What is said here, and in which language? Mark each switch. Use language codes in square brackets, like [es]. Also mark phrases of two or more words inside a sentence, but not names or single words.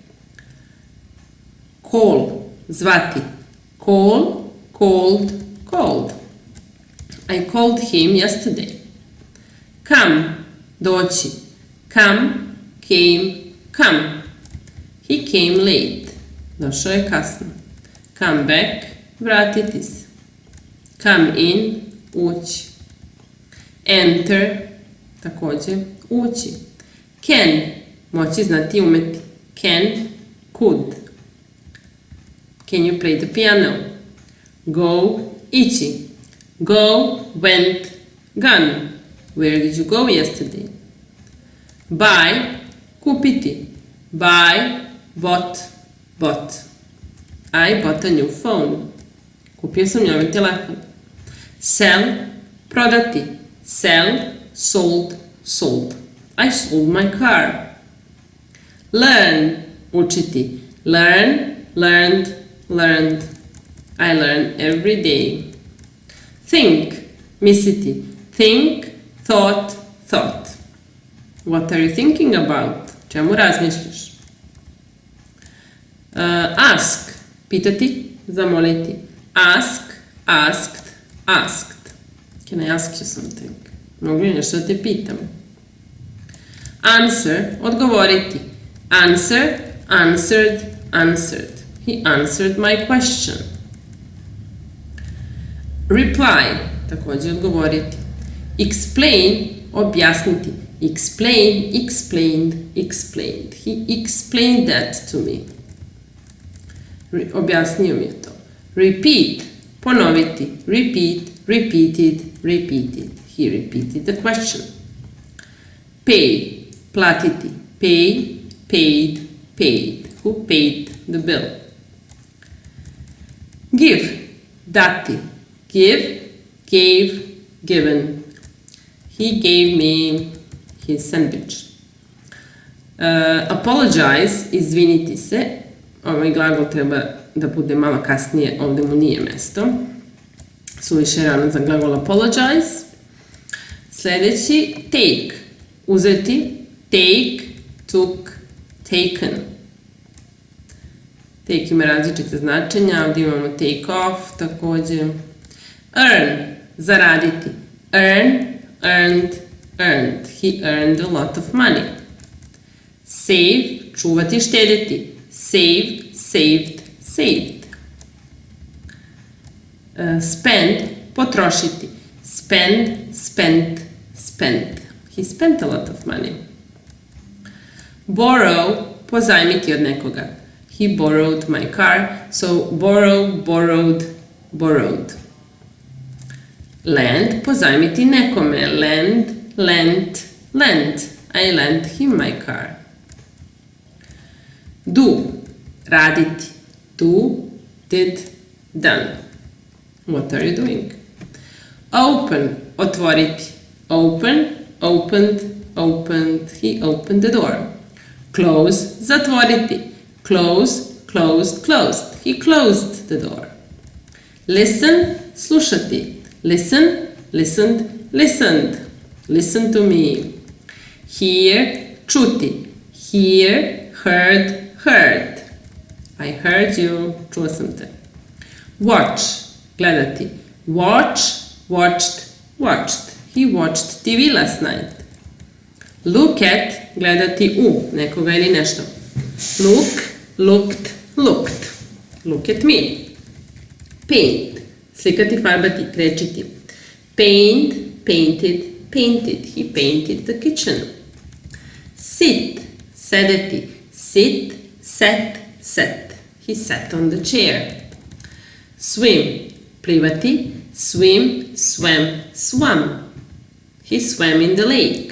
[en] Call, zvati. Call, called, called. I called him yesterday. Come, doći. Come, came, come. He came late. [sr] Došao je kasno. [en] Come back, [sr] vratiti se. [en] Come in, ući. Enter, [sr] također, ući. Can, moći, znati, umeti. [en] Can, could. Can you play the piano? Go, ići. Go, went, gone. Where did you go yesterday? Buy, kupiti. Buy, bought, bought. I bought a new phone. [sr] Kupio sam novi telefon. Sell, prodati. [en] Sell, sold, sold. I sold my car. Learn, učiti. Learn, learned, learned. I learn every day. Think, misliti. Think, thought, thought. What are you thinking about? [sr] Čemu razmišljaš? Ask, pitati, zamoliti. [en] Ask, asked, asked. Can I ask you something? [sr] Mogu li nešto da te pitam? [en] Answer, odgovoriti. Answer, answered, answered. He answered my question. Reply, [sr] također odgovoriti. [en] Explain, objasniti. Explain, explained, explained. He explained that to me. [sr] Objasnio mi je to. [en] Repeat, ponoviti. Repeat, repeated, repeated. He repeated the question. Pay, platiti. Pay, paid, paid. Who paid the bill? Give, dati. Give, gave, given. He gave me his sandwich. Apologize, [sr] izviniti se. Ovaj glagol treba da bude malo kasnije, ovdje mu nije mesto. Suviše rano za glagol apologize. Sljedeći, take, uzeti. [en] Take, took, taken. [sr] Take ima različite značenja, ovdje imamo [en] take off [sr] također. [en] Earn, zaraditi. Earn, earned, earned. He earned a lot of money. Save, [sr] čuvati, štediti. [en] Saved, saved, saved. Spend, potrošiti. Spend, spent, spent. He spent a lot of money. Borrow, [sr] pozajmiti od nekoga. [en] He borrowed my car, so borrow, borrowed, borrowed. Lend, [sr] pozajmiti nekome. [en] Lend, lent, lent. I lent him my car. Do, raditi. Do, did, done. What are you doing? Open, otvoriti. Open, opened, opened. He opened the door. Close, zatvoriti. Close, closed, closed. He closed the door. Listen, slušati. Listen, listened, listened. Listen to me. Hear, čuti. Hear, heard, heard. I heard you, [sr] čuo sam te. [en] Watch, gledati. Watch, watched, watched. He watched TV last night. Look at, [sr] gledati u nekoga ili nešto. [en] Look, looked, looked. Look at me. Paint, [sr] slikati, farbati, krečiti. [en] Paint, painted, painted. He painted the kitchen. Sit, sedeti. Sit, sat, sat. He sat on the chair. Swim, plivati. Swim, swam, swam. He swam in the lake.